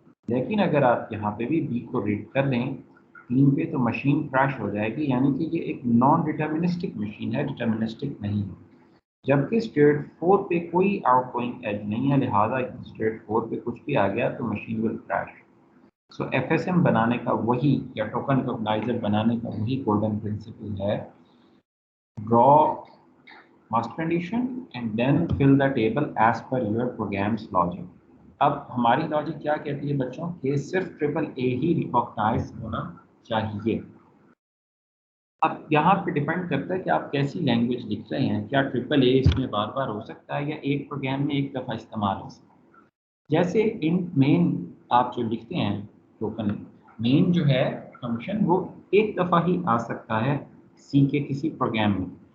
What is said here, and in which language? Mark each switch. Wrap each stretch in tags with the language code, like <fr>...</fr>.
<hi>लेकिन अगर आप यहाँ पे भी B को रीड कर लें 3 पे तो मशीन क्रैश हो जाएगी, यानी कि ये एक नॉन डिटर्मिनिस्टिक मशीन है, डिटर्मिनिस्टिक नहीं है. जबकि स्टेट 4 पे कोई आउटगोइंग एज नहीं है, लिहाजा स्टेट 4 पे कुछ भी आ गया तो</hi> <en>Machine will crash.</en> <hi>So FSM बनाने का वही, या टोकन टोकनाइजर बनाने का वही गोल्डन प्रिंसिपल है,</hi> <en>draw must condition and then fill the table as per your program's logic.</en> <hi>अब हमारी लॉजिक क्या कहती है बच्चों कि सिर्फ A ही रिकॉग्नाइज होना चाहिए. अब यहाँ पे डिपेंड करता है कि आप कैसी लैंग्वेज लिख रहे हैं. क्या A इसमें बार बार हो सकता है या एक प्रोग्राम में एक दफ़ा इस्तेमाल हो सकता है. जैसे इन मेन आप जो लिखते हैं टोकन, मेन जो है फंक्शन वो एक दफ़ा ही आ सकता है C के किसी प्रोग्राम में.</hi>